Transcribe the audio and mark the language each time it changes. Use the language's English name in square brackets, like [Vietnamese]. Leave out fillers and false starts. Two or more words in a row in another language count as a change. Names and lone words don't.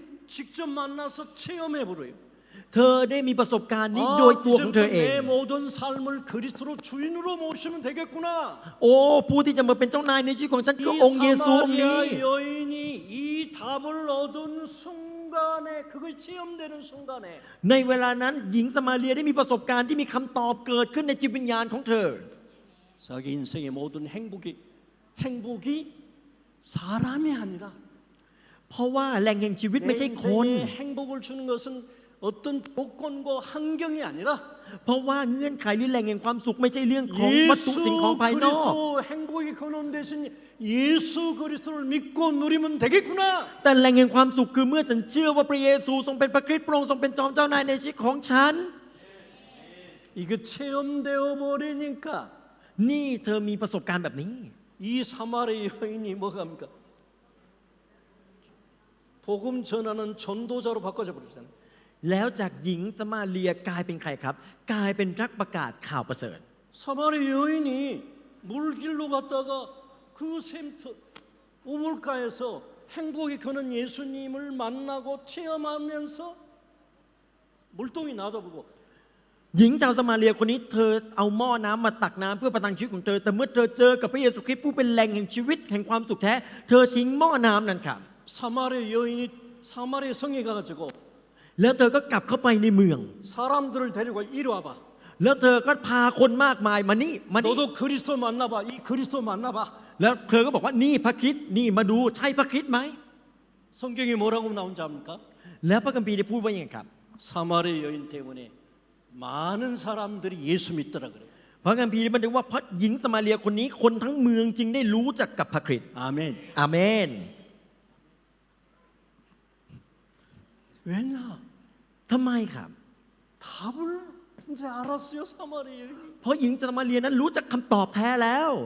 [Korean] 직접 만나서 체험해 보래요. [Thai] เธอได้มีประสบการณ์นี้โดยตัวของเธอเอง [Korean] 내 모든 삶을 그리스도로 주인으로 모시면 되겠구나. [Thai] โอ้ผู้ที่จะมาเป็นเจ้านายในชีวิตของฉันคือองค์เยซูองค์นี้ [Korean] 사마리아 여인이 이 답을 얻은 순간에 그걸 체험되는 순간에 [Thai] ในเวลานั้นหญิงสมาเรียได้มีประสบการณ์ที่มีคำตอบเกิดขึ้นในจิตวิญญาณของเธอ [Korean] 자기 인생의 모든 행복이 사람이 아니라 [Thai] เพราะว่าแหล่งแห่งชีวิต [Korean] 내 [Thai] ไม่ใช่คน [Korean] 인생에 행복을 주는 것은 어떤 조건과 환경이 아니라 [Thai] เพราะว่าเงื่อนไขหรือแหล่งแห่งความสุขไม่ใช่เรื่องของวัตถุสิ่งของภายนอก [Korean] 그리스도 행복의 근원 대신 예수 그리스도를 믿고 누리면 되겠구나. [Thai] แต่แหล่งแห่งความสุขคือเมื่อฉันเชื่อว่าพระเยซูทรงเป็นพระคริสต์พระองค์ทรงเป็นจอมเจ้านายในชีวิตของฉัน [Korean] 이게 체험되어 버리니까 [Thai] นี่เธอมีประสบการณ์แบบนี้ [Korean] 이 사마리 여인이 뭐가 합니까? 복음 전하는 전도자로 바꿔져 버렸잖아요. [Thai] แล้วจากหญิงสมาเรียกลายเป็นใครครับ กลายเป็นนักประกาศข่าวประเสริฐ [Korean] 사마리 여인이 물길로 갔다가 그 샘터 우물가에서 행복이 그는 예수님을 만나고 체험하면서 물동이 놔둬보고 [Thai] หญิงชาวสมาเรียคนนี้เธอเอาหม้อน้ำมาตักน้ำเพื่อประทังชีวิตของเธอแต่เมื่อเธอเจอกับพระเยซูคริสต์ผู้เป็นแหล่งแห่งชีวิตแห่งความสุขแท้เธอทิ้งหม้อน้ำนั้นครับ [Korean] 사마리 여인이 사마리 성에 가가지고 [Thai] แล้วเธอก็กลับเข้าไปในเมือง [Korean] 사람들을 데리고 이리 와봐. [Thai] แล้วเธอก็พาคนมากมายมานี่มานี่ [Korean] 너도 그리스도 만나봐. 이 그리스도 만나봐. [Thai] แล้วเธอก็บอกว่านี่พระคริสต์นี่มาดูใช่พระคริสต์ไหม [Korean] 성경에 뭐라고 나온지 압니까? [Thai] แล้วพระคัมภีร์ได้พูดว่าอย่างไรครับ [Korean] 사마리 여인 때문에 많은 사람들이 예수 믿더라 그래요. [Thai] พระคัมภีร์บันทึกว่าเพราะหญิงสมาเรียคนนี้คนทั้งเมืองจึงได้รู้จักกับพระคริสต์ [Korean] 아멘. [Thai] อาเมน [Korean] 왜냐? [Thai] ทำไมครับ [Korean] 답을 이제 알았어요, 사마리 여인이. [Thai] เพราะหญิงสมาเรียนั้นรู้จักคำตอบแท้แล้ว